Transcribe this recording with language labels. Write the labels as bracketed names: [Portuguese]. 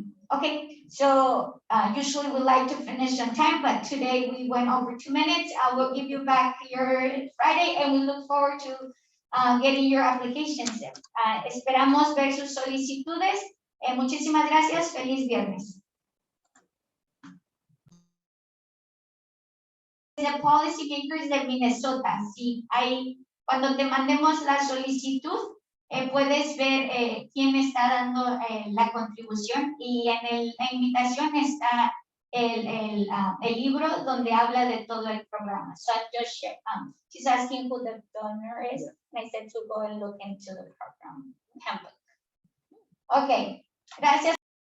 [English] Okay, so usually we like to finish on time, but today we went over 2 minutes. I will give you back your Friday, and we look forward to getting your applications. [Spanish] Esperamos ver sus solicitudes. Muchísimas gracias. Feliz viernes. The Policymakers de Minnesota. Sí, cuando te mandemos la solicitud, puedes ver quién está dando la contribución, y en la invitación está el libro donde habla de todo el programa. [English] So I just shared, she's asking who the donor is, and I said to go and look into the program handbook. Okay, [Spanish] gracias.